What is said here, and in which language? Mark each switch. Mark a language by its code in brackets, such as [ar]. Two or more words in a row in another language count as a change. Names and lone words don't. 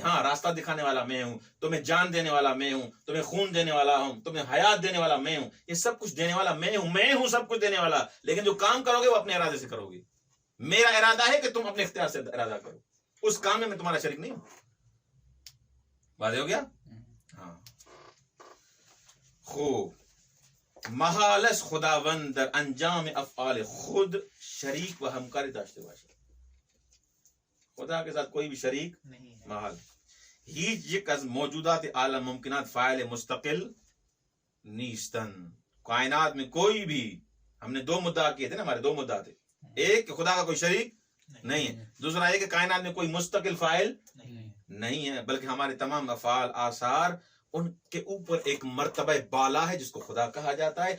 [ur] ہاں راستہ دکھانے والا میں ہوں، تمہیں جان دینے والا میں ہوں، تمہیں خون دینے والا ہوں، تمہیں حیات دینے والا میں ہوں، یہ سب کچھ دینے والا میں ہوں سب کچھ دینے والا. لیکن جو کام کرو گے وہ اپنے ارادے سے کرو گے. میرا ارادہ ہے کہ تم اپنے اختیار سے ارادہ کرو، اس کام میں تمہارا شریک نہیں ہوں. واضح ہو گیا؟ ہاں. خوب. [fa] محالس خداوند در انجام افعال خود شریک و همکاری داشته باشد. [ur] خدا کے ساتھ کوئی بھی شریک نہیں ہے. محال. [fa] هیچ یک از موجودات عالم ممکنات فاعل مستقل نیستن. [ur] کائنات میں کوئی بھی، ہم نے دو مدعا کیے تھے نا، ہمارے دو مدعا تھے. ایک کہ خدا کا کوئی شریک نہیں ہے، دوسرا یہ کہ کائنات میں کوئی مستقل فاعل نہیں. نہیں ہے، بلکہ ہمارے تمام افعال آثار ان کے اوپر ایک مرتبہ بالا ہے جس کو خدا کہا جاتا ہے.